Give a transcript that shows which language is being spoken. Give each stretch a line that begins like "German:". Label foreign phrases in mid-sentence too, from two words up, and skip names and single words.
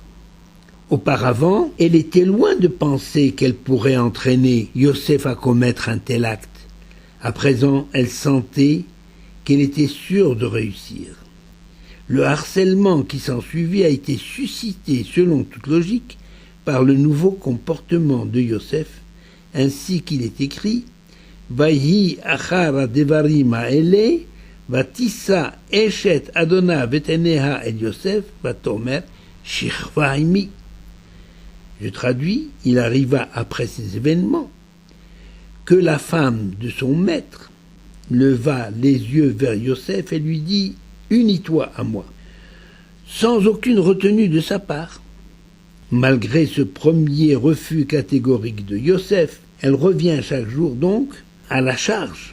French: Auparavant, elle était loin de penser qu'elle pourrait entraîner Yosef à commettre un tel acte. À présent, elle sentait qu'elle était sûre de réussir. Le harcèlement qui s'ensuivit a été suscité, selon toute logique, par le nouveau comportement de Yosef, ainsi qu'il est écrit «
Hebrew: ויהי אחר הדברים האלה ותשא אשת אדניו את עיניה אל יוסף ותאמר שכבה עמי »
French: Je traduis, il arriva après ces événements que la femme de son maître leva les yeux vers Yosef et lui dit « Unis-toi à moi », sans aucune retenue de sa part. Malgré ce premier refus catégorique de Yosef, elle revient chaque jour donc à la charge.